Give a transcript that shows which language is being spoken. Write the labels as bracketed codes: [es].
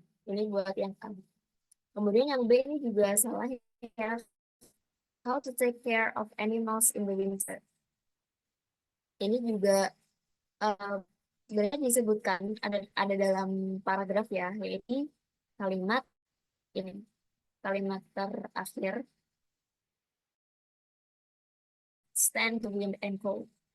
[id] Ini buat yang A. Kemudian yang B ini juga salah ya. [en] How to take care of animals in the winter. [id] Ini juga eh, sebenarnya disebutkan ada dalam paragraf ya, yaitu kalimat ini, kalimat terakhir, [en] stand the wind and cold.